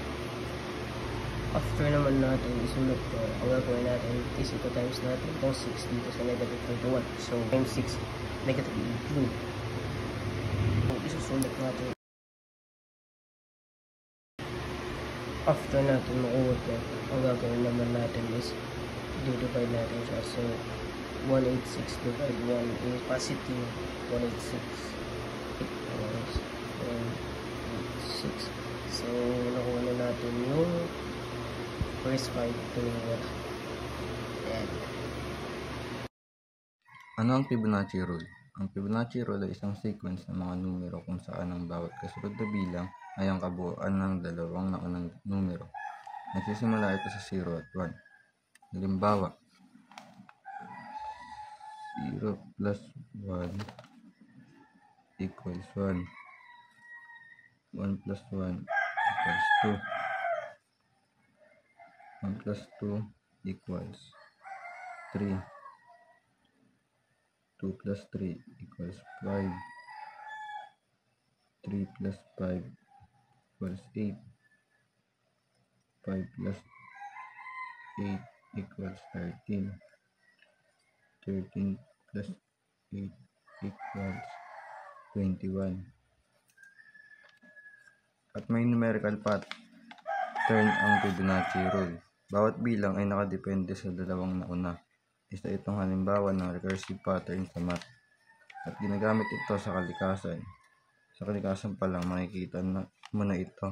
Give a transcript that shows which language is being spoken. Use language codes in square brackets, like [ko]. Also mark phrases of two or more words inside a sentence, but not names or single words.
[tl] After naman natin isulat ko, ang gagawin natin is ito times natin itong 6 dito sa negative 31. [en] So, times 6, negative 18. So, [tl] isusulat natin. After natin makuha ito, ang gagawin naman natin is divide natin siya. [en] So, 186 divide 1 is positive 186 equals 186. So, [tl] nakuha na natin yung [en] first 5 to and [tl] Ano ang Fibonacci rule? Ang Fibonacci rule ay isang sequence ng mga numero kung saan ang bawat kasunod na bilang ay ang kabuuan ng dalawang naunang numero. Nagsisimula ito sa 0 at 1. [en] Halimbawa, 0 plus 1 equals 1. 1 plus 1 equals 2. 1 plus 2 equals 3. 2 plus 3 equals 5. 3 plus 5 equals 8. 5 plus 8 equals 13. 13 plus 8 equals 21. [tl] At may [en] numerical pattern [tl] ang Fibonacci rule. Bawat bilang ay nakadepende sa dalawang nauna. Isa itong halimbawa ng [en] recursive pattern [tl] sa math. At ginagamit ito sa kalikasan. Sa kalikasan pa lang makikita mo na ito.